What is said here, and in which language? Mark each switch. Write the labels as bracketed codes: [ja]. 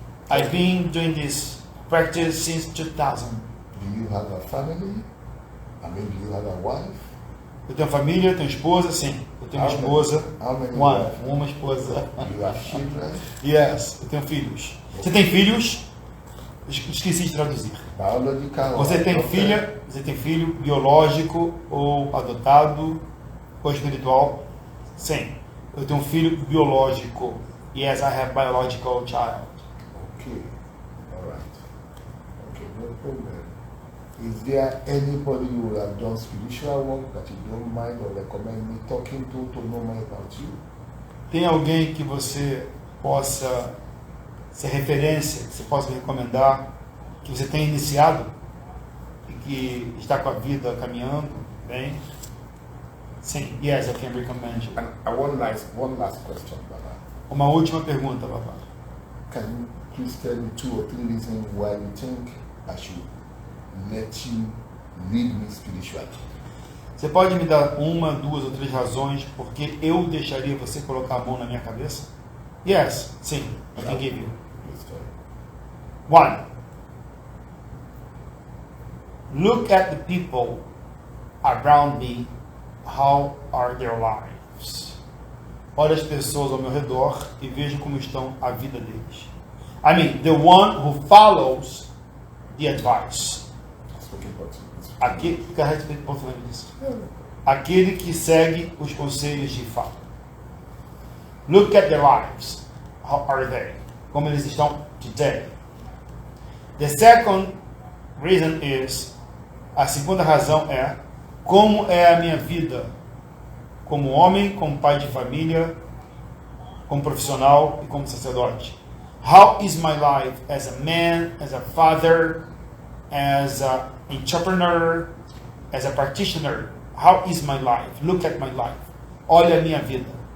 [en] I've been doing this practice since 2000. Do you have a family? I mean, do you have a wife? [pt] Eu tenho família, eu tenho esposa, sim. Eu tenho uma esposa. [en] How many [pt] Uma esposa. [en] You have children? Yes, [pt] eu tenho filhos. Você tem filhos? Esqueci de traduzir. [en] Biological. [pt] Você [en] or [pt] tem [en] adopted. [pt] você tem filho biológico ou adotado ou espiritual? Sim. Eu tenho um filho biológico. [en] Yes, I have biological child. Okay. All right. Okay, no problem. Is there anybody who will have done spiritual work that you don't mind or recommend me talking to know more about you? [pt] Tem alguém que você possa ser referência, que você possa me recomendar, que você tenha iniciado e que está com a vida caminhando bem? Sim. [en] Yes, I can recommend you. And one last question, Baba. [pt] Uma última pergunta, Babá. [en] Can you please tell me 2 or 3 reasons why you think I should let you lead me spiritually? [pt] Você pode me dar 1, 2 ou 3 razões porque eu deixaria você colocar a mão na minha cabeça? [en] Yes, [pt] sim, [en] I can give you. Please tell me. 1. Look at the people around me. How are their lives? [pt] Olha as pessoas ao meu redor e veja como estão a vida deles. [en] I mean, the one who follows the advice. Spoken Portuguese. [pt] Aquele, fica a respeito do português disso. Aquele que segue os conselhos de fato. [en] Look at their lives. How are they? [pt] Como eles estão [en] today. The second reason is, [pt] a segunda razão é, como é a minha vida como homem, como pai de família, como profissional e como sacerdote. [en] How is my life as a man, as a father, as an entrepreneur, as a practitioner? How is my life? Look at my life. [pt] Olha a minha vida.